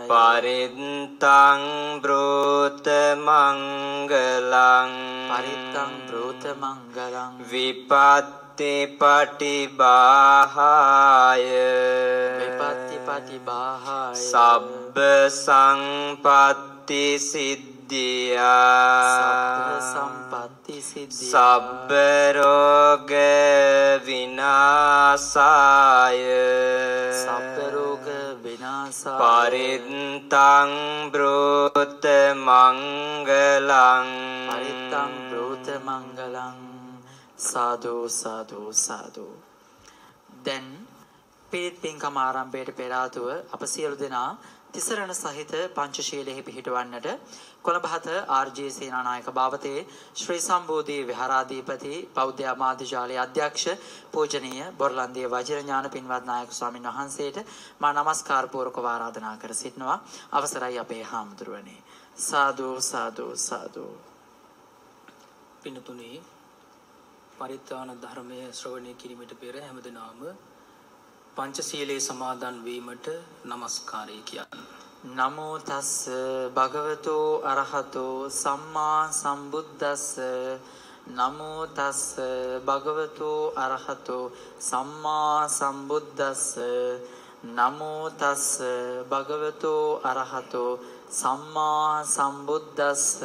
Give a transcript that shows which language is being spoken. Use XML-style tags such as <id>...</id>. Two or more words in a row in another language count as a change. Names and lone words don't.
<pi>පරිත්තං බ්‍රෝත මංගලං පරිත්තං බ්‍රෝත මංගලං විපත්ති පටිභාහාය විපත්ති පටිභාහාය සබ්බ සංපත්ති සිද්ධියා සබ්බ සම්පatti සිද්ධියා සබ්බ රෝග විනාසාය සබ්බ රෝග විනාසාය පරිත්තං බ්‍රෝත මංගලං පරිත්තං බ්‍රෝත මංගලං සාදු සාදු සාදු.</pi> <si>දැන් පිරිත් පින්කම ආරම්භයට පෙර ආතුව අප සියලු දෙනා තිසරණ සහිත පංචශීලයේ පිහිටවන්නට කොළඹ 7 ආර්.ජේ. සේනානායක භාවතේ ශ්‍රී සම්බෝධි විහාරාධිපති බෞද්ධ ආමාත්‍යාලයේ අධ්‍යක්ෂ පූජනීය බොරලන්දිය වජිරඥාන පින්වත් නායක ස්වාමින් වහන්සේට මා නමස්කාර පූර්වකව ආරාධනා කර සිටිනවා. අවසරයි අපේ හාමුදුරුවනේ. සාදු සාදු සාදු. පින්තුනි පරිත්‍රාණ ධර්මයේ ශ්‍රවණය කිරීමට පෙර හැමදෙනාම පංචශීලයේ සමාදන් වීමට নমස්කාරය කියන්න.</si> <pi>නමෝ තස්ස භගවතෝ අරහතෝ සම්මා සම්බුද්දස්ස නමෝ තස්ස භගවතෝ අරහතෝ සම්මා සම්බුද්දස්ස නමෝ තස්ස භගවතෝ අරහතෝ සම්මා සම්බුද්දස්ස</pi>